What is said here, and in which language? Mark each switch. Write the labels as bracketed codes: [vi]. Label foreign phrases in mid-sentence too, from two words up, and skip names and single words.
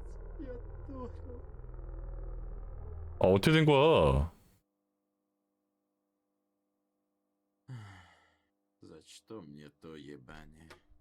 [ru] Я дура. [ko] 어떻게 된 거야? [ru] За что мне то ебание?